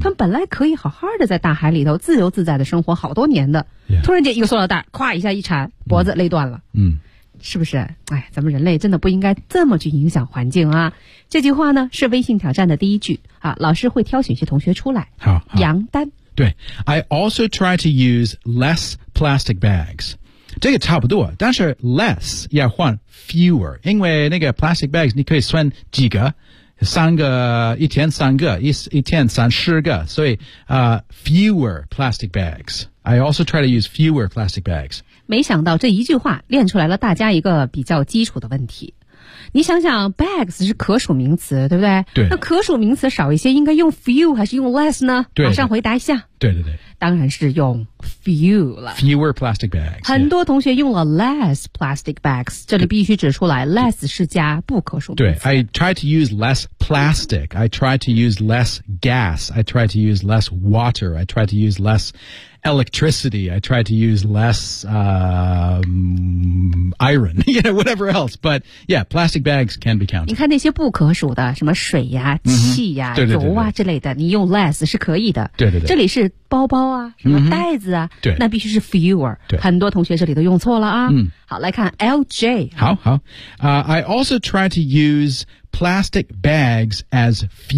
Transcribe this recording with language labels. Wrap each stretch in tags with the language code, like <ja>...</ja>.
<zh>他们本来可以好好的在大海里头自由自在的生活好多年的， yeah. 突然间一个塑料袋，咵一下一缠，脖子勒断了。嗯，是不是？哎，咱们人类真的不应该这么去影响环境啊！这句话呢是微信挑战的第一句啊，老师会挑选一些同学出来，好，扬丹。</zh> <en>对 ，I also try to use less plastic bags.</en> <zh>这个差不多但是 less 要换 fewer 因为那个 plastic bags 你可以算几个三个一天三个 一天三十个所以、</zh> <en>fewer plastic bags I also try to use fewer plastic bags</en> <zh>没想到这一句话练出来了大家一个比较基础的问题你想想 bags 是可数名词，对不对？对。那可数名词少一些，应该用 few 还是用 less 呢？对，马上回答一下。对对对，当然是用 few 了。</zh> <en>Fewer plastic bags。</en> <zh>很多同学用了</zh> <en>less plastic bags，</en> <zh>这里必须指出来 ，less 是加不可数名词。</zh> <en>对 ，I try to use less plastic. I try to use less gas. I try to use less water. I try to use less electricity. I try to use less iron. You know, whatever else. But yeah, plastic bags can be counted.</en> <zh>你看那些不可数的，什么水呀、气呀、油啊之类的，你用 less 是可以的。对对对，这里是包包啊，什么袋子啊，对，那必须是 fewer。很多同学这里都用错了啊。好，来看 LJ。</zh> <en>好好，I also try to use plastic bags as few.</en>